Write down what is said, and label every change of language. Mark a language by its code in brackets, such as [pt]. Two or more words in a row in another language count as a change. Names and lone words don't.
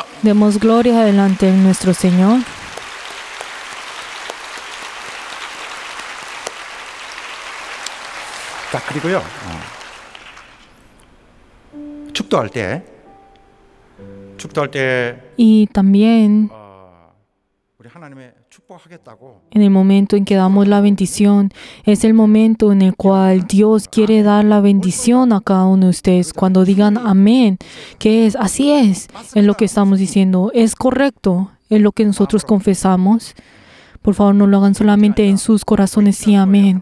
[es] Demos gloria delante de nuestro Señor. [ko] 자, 그리고요. 축도할 때 [es] Y también [ko] 우리 하나님의 축복하겠다고 [es] en el momento en que damos la bendición, es el momento en el cual Dios quiere dar la bendición a cada uno de ustedes. Cuando digan amén, ¿qué es? Así es lo que estamos diciendo. Es correcto, es lo que nosotros confesamos. Por favor, no lo hagan solamente en sus corazones, sí, amén.